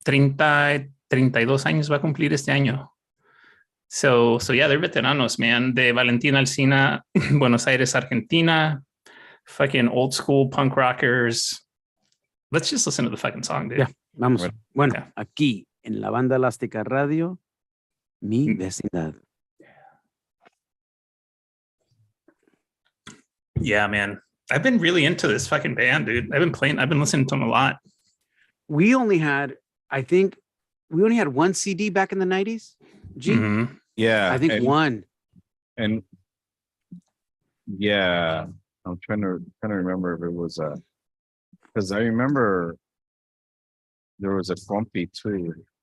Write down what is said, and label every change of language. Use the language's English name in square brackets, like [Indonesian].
[Spanish] 32 años va a cumplir este año. [English] So yeah, they're veteranos, man. De Valentina Alsina, Buenos Aires, Argentina. Fucking old school punk rockers. Let's just listen to the fucking song, dude. [Spanish] Yeah, vamos. Bueno, aquí en la Banda Elástica Radio, Mi Vecindad. [English] Yeah, man. I've been really into this fucking band, dude. I've been listening to them a lot. We only had one CD back in the 90s. G? Mm-hmm. Yeah. I think one. And yeah, I'm trying to remember if it was because I remember there was a Frumpy too.